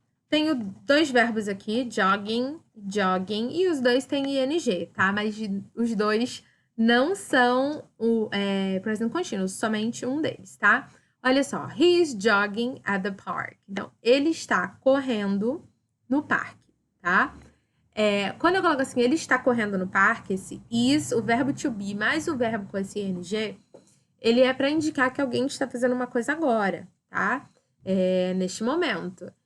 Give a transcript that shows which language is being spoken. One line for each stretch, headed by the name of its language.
Portuguese: Tenho 2 verbos aqui, jogging, jogging, e os dois têm ing, tá? Mas os dois não são o present continuous, somente um deles, tá? Olha só,
English: he is jogging at the park.
Portuguese: Então, ele está correndo no parque, tá? Quando eu coloco assim, ele está correndo no parque, esse is, o verbo to be, mais o verbo com esse ing, ele é para indicar que alguém está fazendo uma coisa agora, tá? Neste momento.